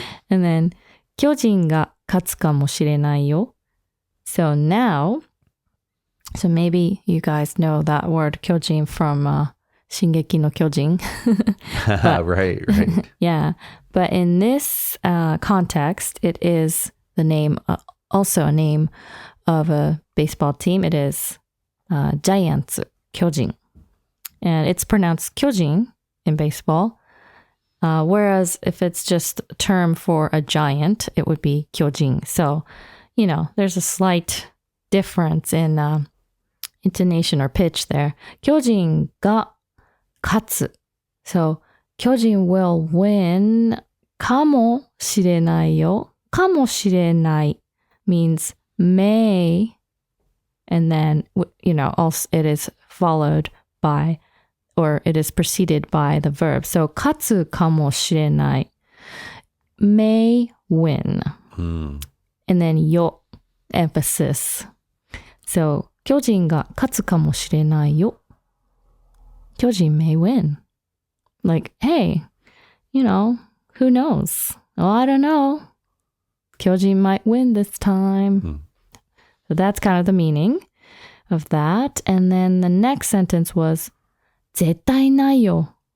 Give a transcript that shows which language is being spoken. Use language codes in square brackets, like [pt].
[en] And then, [ja] 巨人が勝つかもしれないよ. [en] So now, so maybe you guys know that word 巨人 from 進撃の巨人. right. Yeah. But in this context, it is the name, also a name of a baseball team. It is Giants, 巨人. And it's pronounced 巨人 in baseball. Whereas if it's just a term for a giant, it would be 巨人. So, you know, there's a slight difference in intonation or pitch there. [ja] 巨人が勝つ. [en] So, 巨人 will win [ja] かもしれないよ. [en] かもしれない means may. And then, you know, also it is followed by, or it is preceded by the verb. So, [ja] 勝つかもしれない [en] may win. And then, よ emphasis. [ja] So, 巨人が勝つかもしれないよ. [en] 巨人 may win. Like, hey, you know, who knows? Oh, I don't know. 巨人 might win this time. So that's kind of the meaning of that. And then the next sentence was [ja] 絶対ないよ.